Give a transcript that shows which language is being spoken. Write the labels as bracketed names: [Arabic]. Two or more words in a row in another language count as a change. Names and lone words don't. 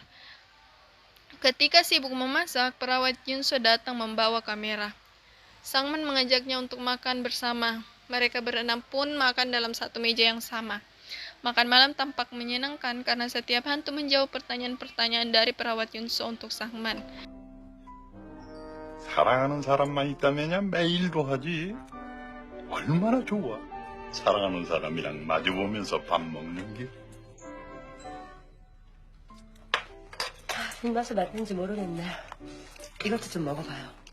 [Indonesian] Ketika sibuk memasak, perawat Yunso datang membawa kamera. Sangman mengajaknya untuk makan bersama. Mereka berenam pun makan dalam satu meja yang sama. Makan malam tampak menyenangkan karena setiap hantu menjawab pertanyaan-pertanyaan dari perawat Yunso untuk Sangman. [Korean] 사랑하는 사람만 있다면야 매일도 하지. 얼마나 좋아. 사랑하는 사람이랑 마주보면서 밥 먹는 게. 입맛에 맞는지 모르겠네. 이것도 좀 먹어봐요.